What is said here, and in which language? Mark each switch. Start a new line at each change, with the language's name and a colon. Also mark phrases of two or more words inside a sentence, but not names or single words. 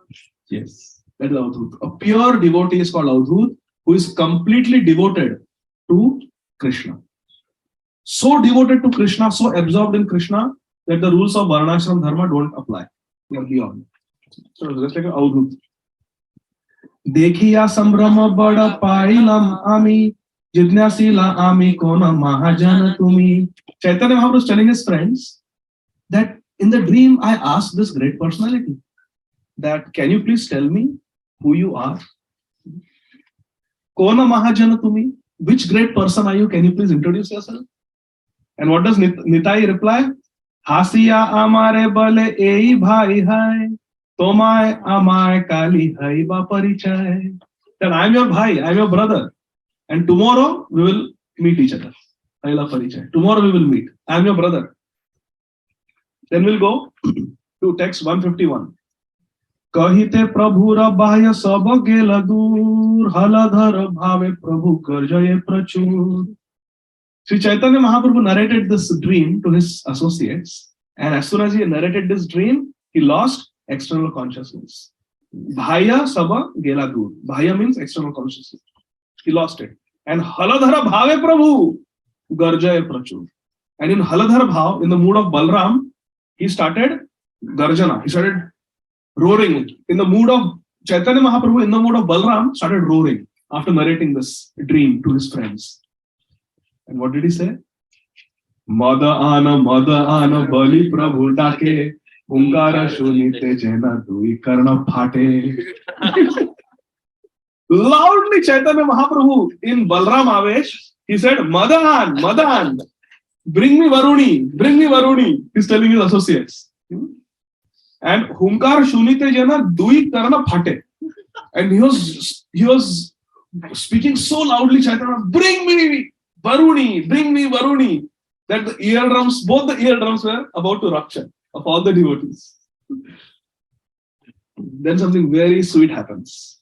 English: Yes, that is Avadhuta. A pure devotee is called Avadhuta, who is completely devoted to Krishna. So devoted to Krishna, so absorbed in Krishna, that the rules of Varnashram Dharma don't apply. They are beyond. So let's take Avadhuta.
Bangla: দেখিয়া সম্ভ্রম বড় পাইলাম আমি জিজ্ঞাসিলা আমি কোন মহাজন তুমি.
English: Chaitanya Mahaprabhu is telling his friends that in the dream I asked this great personality that can you please tell me who you are?
Bangla: কোন মহাজন তুমি?
English: Which great person are you? Can you please introduce yourself? And what does Nitai reply?
Bangla: হাসিয়া আমারে বলে এই ভাই হয়, তোমায় আমায় কালি হই বা পরিচয়.
English: That I am your bhai, I am your brother, and tomorrow we will meet each other.
Bangla: হইলা পরিচয়.
English: Tomorrow we will meet. I am your brother. Then we'll go to text 151.
Bangla: কহিতে প্রভুর বাহ্য সব গেল দূর, হলধর ভাবে প্রভু গর্জয়ে প্রচুর.
English: Sri Chaitanya Mahaprabhu narrated this dream to his associates, and as soon as he narrated this dream, he lost external consciousness.
Bangla: বাহ্য সব গেল দূর.
English: Bhaya means external consciousness. He lost it. And
Bangla: হলধর ভাবে প্রভু গর্জয়ে প্রচুর.
English: And in
Bangla: হলধর ভাব,
English: in the mood of Balram, he started garjana. He started roaring. In the mood of Chaitanya Mahaprabhu, in the mood of Balram, started roaring after narrating this dream to his friends. And what did he say?
Bangla: মদ আন বলি প্রভু ডাকে, হুঙ্কার শুনিতে যেন দুই কর্ণ ফাটে.
English: Loudly Chaitanya Mahaprabhu in Balram Avesh, he said, Madan, bring me Varuni. He's telling his associates. And
Bangla: হুঙ্কার শুনিতে যেন দুই কর্ণ ফাটে.
English: And he was speaking so loudly, Chaitanya, bring me Varuni, that the eardrums, both the eardrums were about to rupture of all the devotees. Then something very sweet happens.